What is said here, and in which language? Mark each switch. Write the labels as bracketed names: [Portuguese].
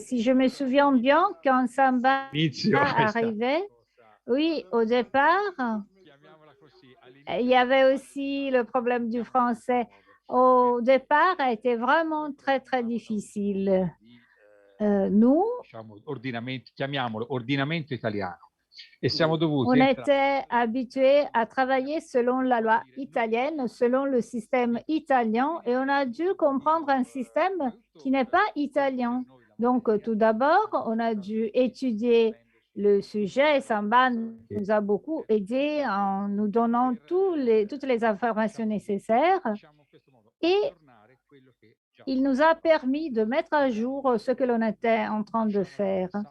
[French] Si je me souviens bien, quand Samba arrivait, oui, au départ, il y avait aussi le problème du français. Au départ, a été vraiment très, très difficile. Nous, [Italian] chiamiamolo ordinamento italiano. [French] On était habitués à travailler selon la loi italienne, selon le système italien, et on a dû comprendre un système qui n'est pas italien. Donc, tout d'abord, on a dû étudier le sujet et Samba nous a beaucoup aidé en nous donnant toutes les informations nécessaires et il nous a permis de mettre à jour ce que l'on était en train de faire.